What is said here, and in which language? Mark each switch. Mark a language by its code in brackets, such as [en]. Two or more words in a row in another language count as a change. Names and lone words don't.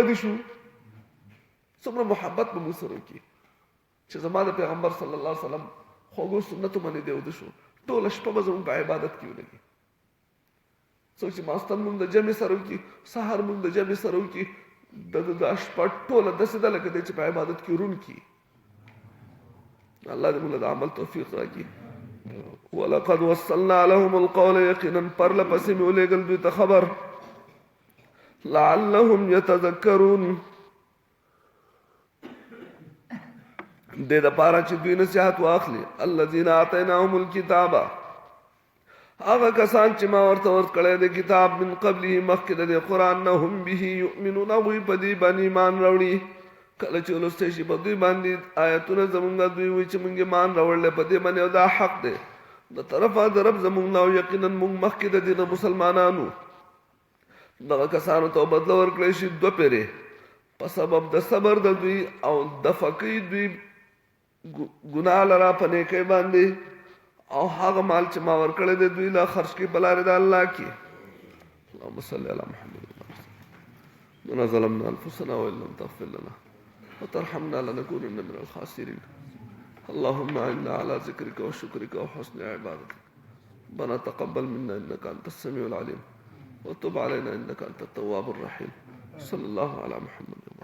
[ps] بدې شو څومره محبت به موږ سره وکړي چې زما د پیغمبر [ar] صلی الله علیه وسلم [ps] خوږو سنتو باندې دی ویده شو ټوله شپه به زموږ په عبادت کې ولګي څوک چې ماستن موږ د جمع سره وکړي سهار موږ د جمع سره وکړي د شپه ټوله داسې ده لکه دی چې په عبادت کې روڼ کړي الله دې موږ له د عمل توفیق راکړي [ar] ولقد وصلنا لهم القول [ps] یقینا پرله پسې مې ولېږل دوی ته خبر [ar] لعلهم يتذكرون [ps] دې دپاره چې دوی نصیحت واخلي [ar] الذين آتيناهم الكتاب [ps] هغه کسان چې ما ورته ورکړی د کتاب [ar] من قبله [ps] مخکې د دې قرآن نه هم [ar] به یؤمنون [ps] هغوی په دې باندې ایمان راوړي کله چې ولوستی شي په دوی باندې آیتونه زمونږ دوی وایي چې مونږ ایمان راوړلی په دې باندې او دا حق دی د طرفه د رب زمونږ نه او یقینا مونږ مخکې د دې نه مسلمانانو دغه کسانو ته بدله ورکړی شي 2 پیرې په سبب د صبر د دوی او دفع کوي دوی ګناه لره په نیکۍ باندې او هغه مال چې ما ورکړی دی دوی لا خرج کړي په لارې د الله کې [ar] اللهم صل علی محمد ربنا ظلمنا انفسنا وان لم تغفر لنا وترحمنا لنكونن من الخاسرين اللهم انا على ذكرك وشكرك وحسن عبادتك ربنا تقبل منا انك انت السميع العليم وتب علينا انك انت التواب الرحيم صلى الله على محمد